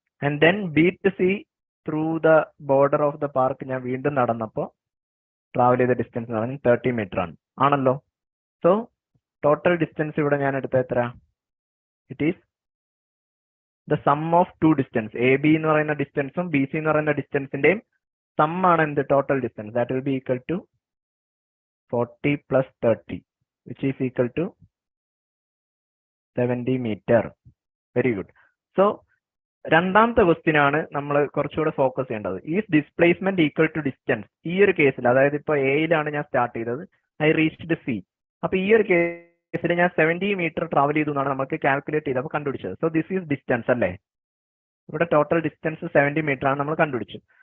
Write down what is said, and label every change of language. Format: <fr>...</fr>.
<ml>And then B to C through the border of the park ഞാൻ വീണ്ടും നടന്നപ്പോൾ travel ചെയ്ത ഡിസ്റ്റൻസ് എന്ന് പറഞ്ഞാൽ 30 മീറ്റർ ആണല്ലോ. സോ ടോട്ടൽ ഡിസ്റ്റൻസ് ഇവിടെ ഞാൻ എടുത്ത എത്ര? It is the sum of two distance. A B എന്ന് പറയുന്ന ഡിസ്റ്റൻസും ബി സി എന്ന് പറയുന്ന ഡിസ്റ്റൻസിന്റെയും സം ആണ് എന്ത്, total distance.</ml> <en>That will be equal to 40 plus 30 which is equal to 70 meter. Very good.</en> <ml>So രണ്ടാമത്തെ ക്വസ്റ്റ്യൻ ആണ് നമ്മൾ കുറച്ചുകൂടെ ഫോക്കസ് ചെയ്യേണ്ടത്. Is displacement equal to distance. ഈ ഒരു കേസിൽ, അതായത് ഇപ്പോൾ എയിലാണ് ഞാൻ സ്റ്റാർട്ട് ചെയ്തത്, ഐ റീച്ച്ഡ് സി. അപ്പൊ ഈ ഒരു കേസിൽ ഞാൻ 70 മീറ്റർ ട്രാവൽ ചെയ്തു എന്നാണ് നമുക്ക് കാൽക്കുലേറ്റ് ചെയ്തപ്പോൾ കണ്ടുപിടിച്ചത്. സോ ദിസ് ഈസ് ഡിസ്റ്റൻസ് അല്ലേ, ഇവിടെ ടോട്ടൽ ഡിസ്റ്റൻസ് 70 മീറ്റർ ആണ് നമ്മൾ കണ്ടുപിടിച്ചു.</ml>